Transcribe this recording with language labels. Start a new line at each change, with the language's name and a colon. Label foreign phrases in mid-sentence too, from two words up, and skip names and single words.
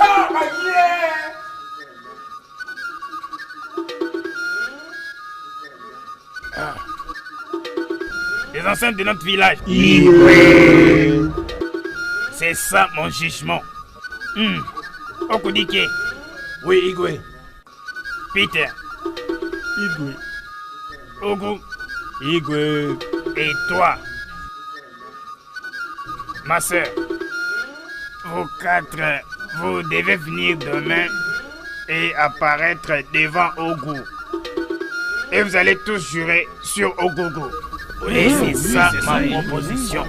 French: Les anciens de notre village. C'est ça mon jugement. Okudike. Oui, Igwe. Peter. Igwe. Ogu. Igwe. Et toi. Ma soeur. Vous quatre, vous devez venir demain et apparaître devant Ogu. Et vous allez tous jurer sur Ogugu. Et c'est ça ma proposition.